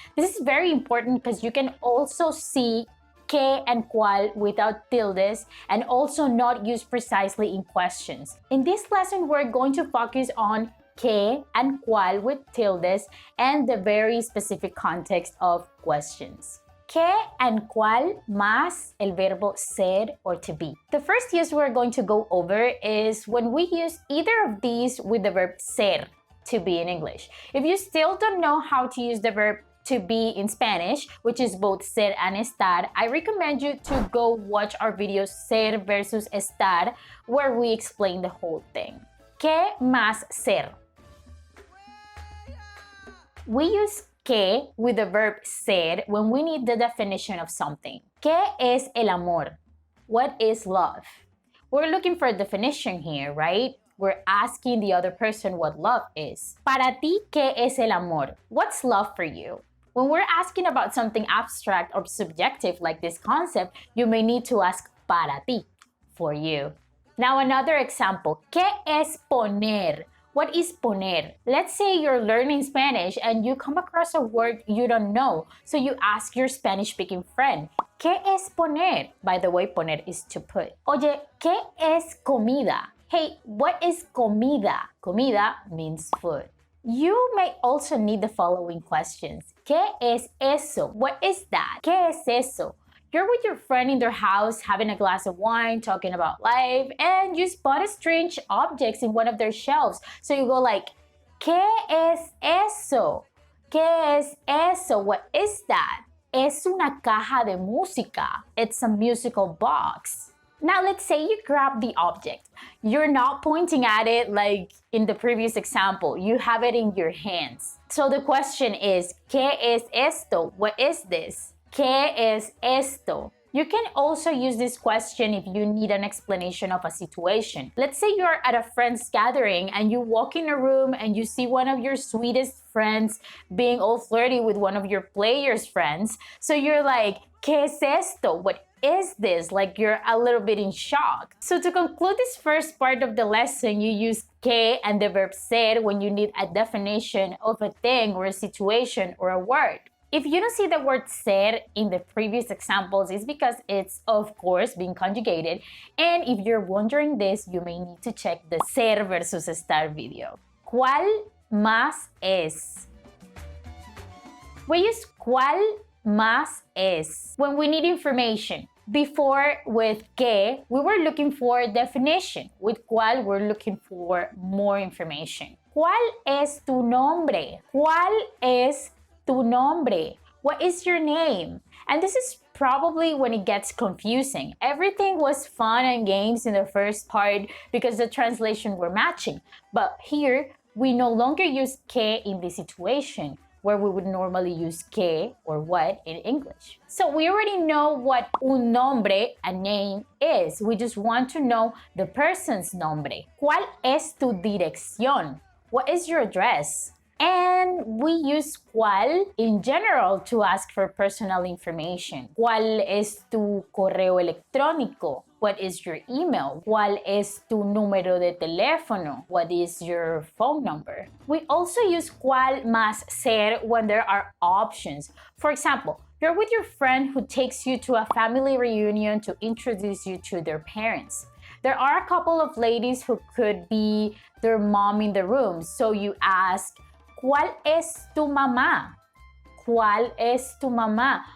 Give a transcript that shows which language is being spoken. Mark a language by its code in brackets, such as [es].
[en] This is very important because you can also see que and cual without tildes and also not used precisely in questions. In this lesson, we're going to focus on que and cual with tildes and the very specific context of questions. [es] Que and cual más el verbo ser [en] or to be. The first use we're going to go over is when we use either of these with the verb ser, to be in English. If you still don't know how to use the verb to be in Spanish, which is both ser and estar, I recommend you to go watch our video ser versus estar, where we explain the whole thing. [es] Que más ser. [en] We use que with the verb ser when we need the definition of something. [es] ¿Qué es el amor? [en] What is love? We're looking for a definition here, right? We're asking the other person what love is. [es] Para ti, ¿qué es el amor? [en] What's love for you? When we're asking about something abstract or subjective like this concept, you may need to ask [es] para ti, [en] for you. Now another example, [es] ¿qué es poner? [en] What is poner? Let's say you're learning Spanish and you come across a word you don't know, so you ask your Spanish-speaking friend, [es] ¿Qué es poner? [en] By the way, poner is to put. [es] Oye, ¿qué es comida? [en] Hey, what is comida? Comida means food. You may also need the following questions. [es] ¿Qué es eso? [en] What is that? ¿Qué es eso? You're with your friend in their house having a glass of wine, talking about life, and you spot strange objects in one of their shelves. So you go like, [es] ¿Qué es eso? ¿Qué es eso? [en] What is that? [es] Es una caja de música. [en] It's a musical box. Now let's say you grab the object. You're not pointing at it like in the previous example. You have it in your hands. So the question is, [es] ¿Qué es esto? [en] What is this? [es] ¿Qué es esto? [en] You can also use this question if you need an explanation of a situation. Let's say you're at a friend's gathering and you walk in a room and you see one of your sweetest friends being all flirty with one of your players' friends. So you're like, [es] ¿Qué es esto? [en] What is this? Like you're a little bit in shock. So to conclude this first part of the lesson, you use que and the verb ser when you need a definition of a thing or a situation or a word. If you don't see the word ser in the previous examples, it's because it's, of course, being conjugated. And if you're wondering this, you may need to check the ser versus estar video. [es] ¿Cuál más es? [en] We use [es] ¿Cuál más es [en] when we need information. Before, with que, we were looking for definition. With cuál, we're looking for more information. [es] ¿Cuál es tu nombre? ¿Cuál es tu nombre? [en] What is your name? And this is probably when it gets confusing. Everything was fun and games in the first part because the translation were matching. But here, we no longer use que in this situation, where we would normally use que or what in English. So we already know what un nombre, a name, is. We just want to know the person's nombre. [es] ¿Cuál es tu dirección? [en] What is your address? And we use cuál in general to ask for personal information. [es] ¿Cuál es tu correo electrónico? [en] What is your email? [es] ¿Cuál es tu número de teléfono? [en] What is your phone number? We also use cuál más ser when there are options. For example, you're with your friend who takes you to a family reunion to introduce you to their parents. There are a couple of ladies who could be their mom in the room, so you ask, [es] ¿Cuál es tu mamá? ¿Cuál es tu mamá?